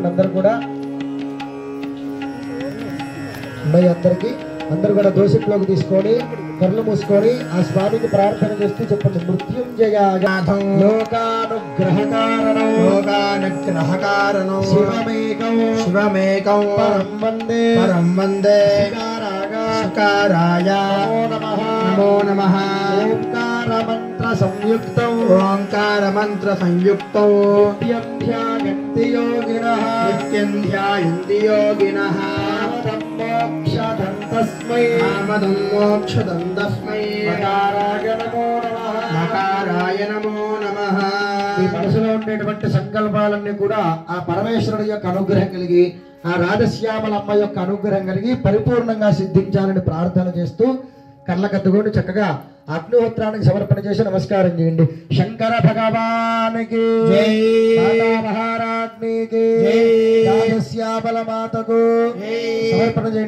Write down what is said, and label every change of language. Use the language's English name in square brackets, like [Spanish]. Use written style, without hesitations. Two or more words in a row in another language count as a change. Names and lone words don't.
[Telugu] అందరూ కూడా అందరికీ అందరూ కూడా దోషిట్లోకి తీసుకొని కళ్ళు మూసుకొని ఆ స్వామికి ప్రార్థన చేస్తూ చెప్పండి. [Sanskrit] మృత్యుంజయాథం లోకానుగ్రహకారణం శివమేకం శివమేకం పరం వందే పరం వందే శివారాగ शङ्कराय नमो नमः ओंकार मंत्र संयुक्तौ नित्यं ध्यायन्ति योगिनः मोक्षदं तस्मै मकाराय नमो नमः [Telugu] ఈ మనసులో ఉండేటువంటి సంకల్పాలన్నీ కూడా ఆ పరమేశ్వరుడి యొక్క అనుగ్రహం కలిగి ఆ రాధశ్యామలమ్మ యొక్క అనుగ్రహం కలిగి పరిపూర్ణంగా సిద్ధించాలని ప్రార్థన చేస్తూ కళ్ళకద్దుకొని చక్కగా అగ్నిహోత్రానికి సమర్పణ చేసి నమస్కారం చేయండి. శంకర భగవానికి జై, మాతా మహారాజ్ఞికి జై, రాధశ్యామల మాతకు సమర్పణ చేయండి.